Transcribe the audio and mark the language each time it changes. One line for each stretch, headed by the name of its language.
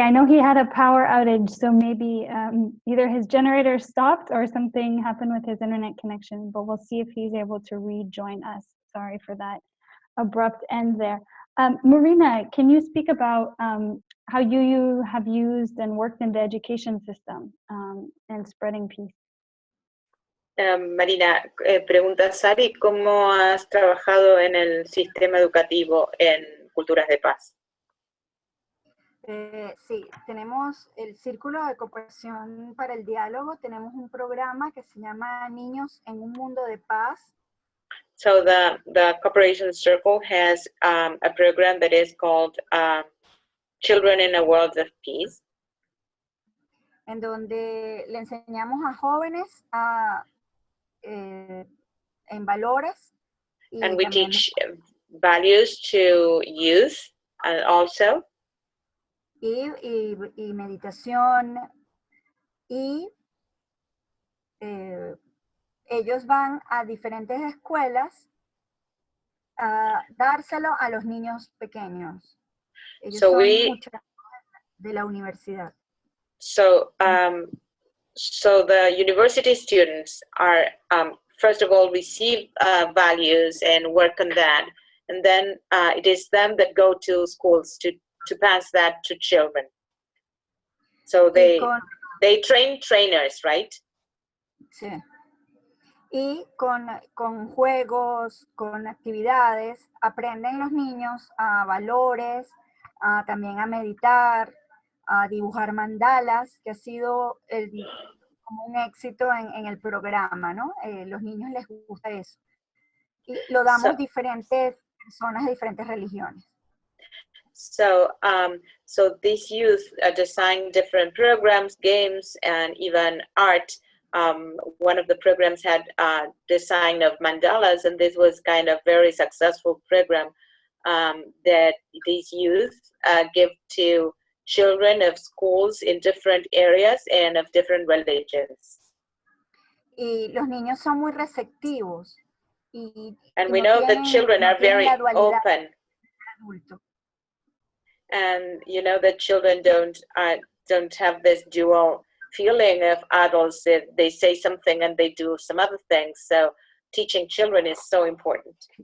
English: I know he had a power outage, so maybe either his generator stopped or something happened with his internet connection, but we'll see if he's able to rejoin us. Sorry for that abrupt end there. Marina, can you speak about how you have used and worked in the education system and spreading peace?
Spanish: Marina, pregunta Sari, ¿cómo has trabajado en el sistema educativo en culturas de paz? Sí, tenemos el Círculo de Cooperación para el Diálogo, tenemos un programa que se llama Niños en un Mundo de Paz.
English: So the Cooperation Circle has a program that is called Children in a World of Peace.
Spanish: En donde le enseñamos a jóvenes en valores.
English: And we teach values to youth also.
Spanish: Y meditación. Y ellos van a diferentes escuelas a dárselo a los niños pequeños. Ellos
English: So
Spanish: son
English: we,
Spanish: de la universidad.
English: so the university students are, first of all, receive values and work on that. And then it is them that go to schools to pass that to children. So they train trainers, right? Sí.
Spanish: Y con juegos, con actividades, aprenden los niños a valores, también a meditar, a dibujar mandalas, que ha sido como un éxito en el programa, ¿no? Los niños les gusta eso. Y lo damos a diferentes personas de diferentes religiones.
English: So these youth design different programs, games, and even art. One of the programs had design of mandalas, and this was kind of very successful program that these youth give to children of schools in different areas and of different religions.
Spanish: Y los niños son muy receptivos.
English: And we know that children are very open. And you know that children don't have this dual feeling of adults that they say something and they do some other things. So teaching children is so important.